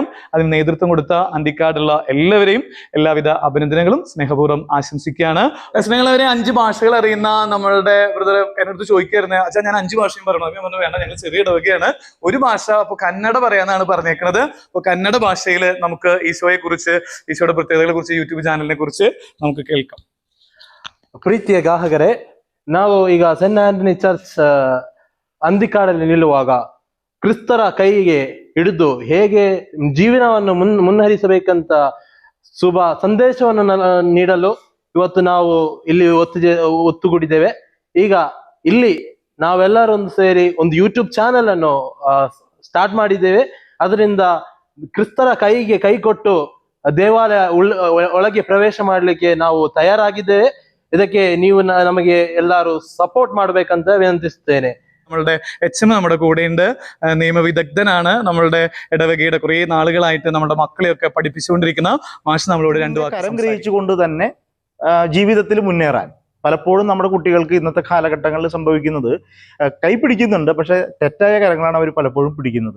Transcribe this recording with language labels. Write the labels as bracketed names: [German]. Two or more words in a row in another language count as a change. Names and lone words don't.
[Malayalam] അതിന് നേതൃത്വം കൊടുത്ത അന്തിക്കാടുള്ള എല്ലാവരെയും എല്ലാവിധ അഭിനന്ദനങ്ങളും സ്നേഹപൂർവ്വം ആശംസിക്കുകയാണ്. സ്നേഹമുള്ളവരെ, 5 ഭാഷകൾ അറിയുന്ന നമ്മളുടെ ബ്രദർ എന്നോട് ചോദിക്കായിരുന്നേ, അച്ഛാ ഞാൻ 5 ഭാഷയും പറയണം. അപ്പം പറഞ്ഞു വേണ്ട, ഞങ്ങൾ ചെറിയ ഇടവകയാണ്, ഒരു ഭാഷ അപ്പൊ കന്നഡ പറയാനാണ് പറഞ്ഞേക്കുന്നത്. അപ്പൊ കന്നഡ ഭാഷയിൽ നമുക്ക് ഈശോയെ കുറിച്ച്, ഈശോയുടെ പ്രത്യേകതകളെ കുറിച്ച്, [English] YouTube channel [Malayalam] ಕುರಿച്ച് നമുക്ക് കേൾക്കാം. [Kannada] ಪ್ರೀತಿಯ ಗ್ರಾಹಕರೇ, ನಾವು ಈಗ ಸೆಂಟ್ ಆಂಟನಿ ಚರ್ಚ್ ಅಂದಿಕಾಡಲ್ಲಿ ನಿಲ್ಲುವಾಗ ಕ್ರಿಸ್ತರ ಕೈಗೆ ಹಿಡಿದು ಹೇಗೆ ಜೀವನವನ್ನು ಮುನ್ನರಿಸಬೇಕಂತ ಶುಭ ಸಂದೇಶವನ್ನು ನೀಡಲು ಇವತ್ತು ನಾವು ಇಲ್ಲಿ ಒತ್ತುಗೂಡಿದ್ದೇವೆ. ಈಗ ಇಲ್ಲಿ ನಾವೆಲ್ಲರೂ ಒಂದು ಸೇರಿ ಒಂದು [English] YouTube channel [Kannada] ಅನ್ನು ಸ್ಟಾರ್ಟ್ ಮಾಡಿದ್ದೇವೆ. ಅದರಿಂದ ಕ್ರಿಸ್ತರ ಕೈಗೆ ಕೈ ಕೊಟ್ಟು ದೇವಾಲಯ ಒಳಗೆ ಪ್ರವೇಶ ಮಾಡಲಿಕ್ಕೆ ನಾವು ತಯಾರಾಗಿದ್ದೇವೆ. ಇದಕ್ಕೆ ನೀವು ನಮಗೆ ಎಲ್ಲರೂ ಸಪೋರ್ಟ್ ಮಾಡಬೇಕಂತ ವಿನಂತಿಸುತ್ತೇನೆ. [Malayalam] നമ്മളുടെ HM നമ്മുടെ കൂടെയുണ്ട്, നിയമവിദഗ്ധനാണ്. നമ്മളുടെ ഇടവകയുടെ കുറെ നാളുകളായിട്ട് നമ്മുടെ മക്കളെയൊക്കെ പഠിപ്പിച്ചുകൊണ്ടിരിക്കുന്ന മാഷ് നമ്മളോട് 2 വാക്ക് കരം ഗ്രഹിച്ചുകൊണ്ട് തന്നെ ജീവിതത്തിൽ മുന്നേറാൻ പലപ്പോഴും നമ്മുടെ കുട്ടികൾക്ക് ഇന്നത്തെ കാലഘട്ടങ്ങളിൽ സംഭവിക്കുന്നത്, കൈ പിടിക്കുന്നുണ്ട്, പക്ഷെ തെറ്റായ കരങ്ങളാണ് അവർ പലപ്പോഴും പിടിക്കുന്നത്.